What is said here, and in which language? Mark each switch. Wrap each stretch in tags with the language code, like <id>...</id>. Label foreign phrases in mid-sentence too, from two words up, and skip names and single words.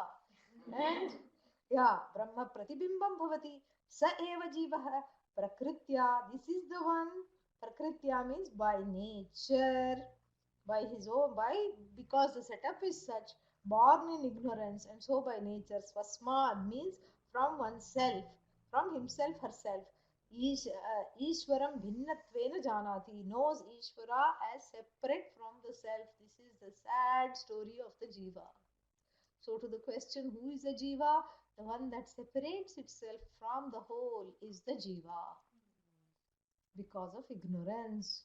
<en>No, Piva. And Yeah,</en> <sa>Brahma Pratibhimbam Bhavati, Sa Eva Jivaha, Prakritya,</sa> <en>this is the one. Prakritya means by nature, by his own, because the setup is such, born in ignorance, and so by nature. Swasmad means from oneself, from himself, herself.</en> <sa>Ishwaram bhinnatvena janati,</sa> <en>knows Ishvara as separate from the self. This is the sad story of the Jiva. So, to the question, who is a Jiva? The one that separates itself from the whole is the Jiva because of ignorance.</en>